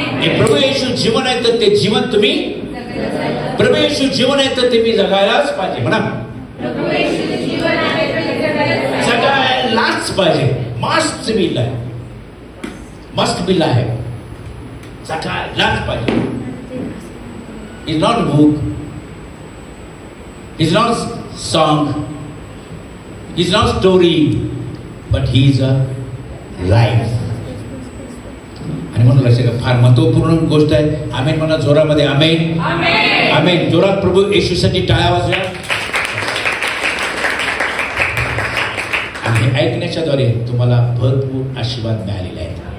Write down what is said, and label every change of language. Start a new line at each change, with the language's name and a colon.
Marathi: हे प्रभू येशू जीवन आहे तर ते जीवन तुम्ही, प्रभू येशू जीवन आहे तर ते मी जगायलाच पाहिजे. म्हणा जगायलाच पाहिजे.
English: must be life, must be life,
Marathi: जगायलाच पाहिजे.
English: Is not book, is not song, he's not story, but he is a life.
Marathi: आणि म्हणून लक्षात घ्या, फार महत्वपूर्ण गोष्ट आहे. आमेन म्हणा जोरामध्ये. आमेन, आमेन. जोरात प्रभू येशूसाठी टाळ्या वाजवा. आणि ऐकण्याच्या द्वारे तुम्हाला भरपूर आशीर्वाद मिळालेला आहे.